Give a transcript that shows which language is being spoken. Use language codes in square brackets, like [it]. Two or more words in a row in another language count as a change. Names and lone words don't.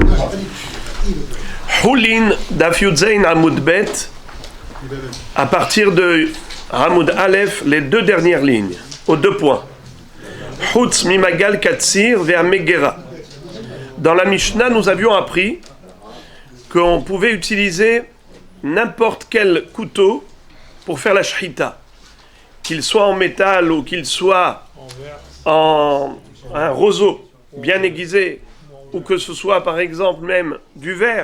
[he] חולין דף י״ז עמוד ב, [fr] à partir de [he] עמוד א, [fr] les deux dernières lignes, aux deux points. [he] חוץ ממגל קציר והמגרה. [fr] Dans la Mishnah, nous avions appris qu'on pouvait utiliser n'importe quel couteau pour faire la shchita, qu'il soit en métal ou qu'il soit en un roseau bien aiguisé, ou que ce soit par exemple même du verre.